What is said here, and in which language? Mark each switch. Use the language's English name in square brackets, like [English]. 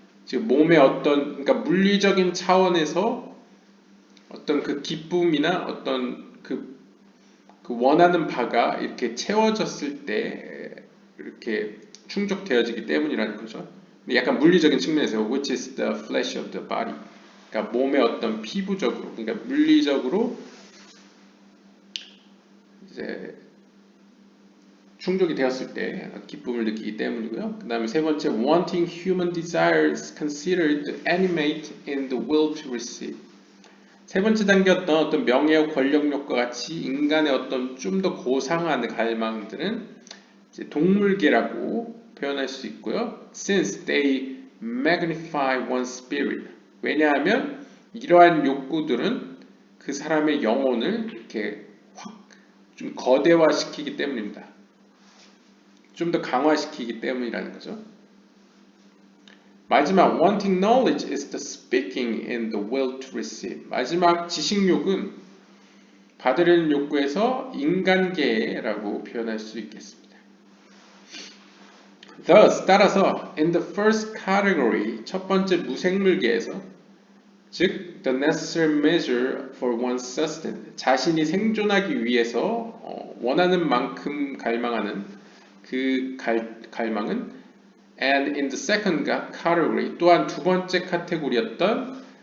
[Korean] 즉 몸의 그러니까 물리적인 차원에서 어떤 그 기쁨이나 어떤 그 원하는 바가 이렇게 채워졌을 때 이렇게 충족되어지기 때문이라는 거죠. 약간 물리적인 측면에서 [English] which is the flesh of the body. [Korean] 그러니까 몸의 어떤 피부적으로, 그러니까 물리적으로 이제 충족이 되었을 때 기쁨을 느끼기 때문이고요. 그 다음에 세 번째, [English] wanting human desires considered animate in the will to receive. [Korean] 세 번째 단계였던 어떤 명예와 권력욕과 같이 인간의 어떤 좀 더 고상한 갈망들은 이제 동물계라고 표현할 수 있고요. [English] Since they magnify one's spirit. [Korean] 왜냐하면 이러한 욕구들은 그 사람의 영혼을 이렇게 확 좀 거대화시키기 때문입니다. 좀 더 강화시키기 때문이라는 거죠. 마지막, [English] wanting knowledge is the speaking in the will to receive. [Korean] 마지막 지식욕은 받으려는 욕구에서 인간계라고 표현할 수 있겠습니다. [English] Thus, [Korean] 따라서 [English] in the first category, [Korean] 첫 번째 무생물계에서 즉 [English] the necessary measure for one's sustenance, [Korean] 자신이 생존하기 위해서 원하는 만큼 갈망하는 그 갈망은 [English] and in the second category, [Korean] 또한 두 번째 카테고리였던